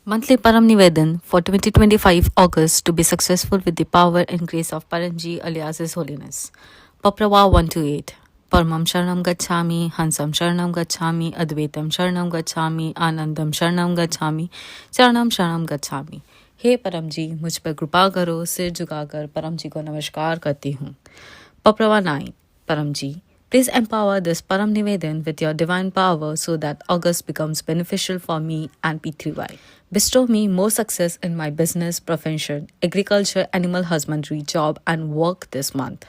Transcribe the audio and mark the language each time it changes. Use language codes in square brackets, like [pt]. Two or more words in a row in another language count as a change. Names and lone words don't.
[en] Monthly Param Nivedan for 2025 August to be successful with the power and grace of Paranji alias His Holiness. Paprava 128. [sa] परमम् शरणं गच्छामि, हंसम् शरणं गच्छामि, अद्वैतम् शरणं गच्छामि, आनन्दम् शरणं गच्छामि, चरणम् शरणं गच्छामि. [hi] हे परम जी, मुझ पर कृपा करो, सिर झुकाकर परम जी को नमस्कार करती हूँ. [en] Paprava 9. Param ji, please empower this Param Nivedan with your divine power so that August becomes beneficial for me and P3Y. Bestow me more success in my business, profession, agriculture, animal husbandry, job, and work this month.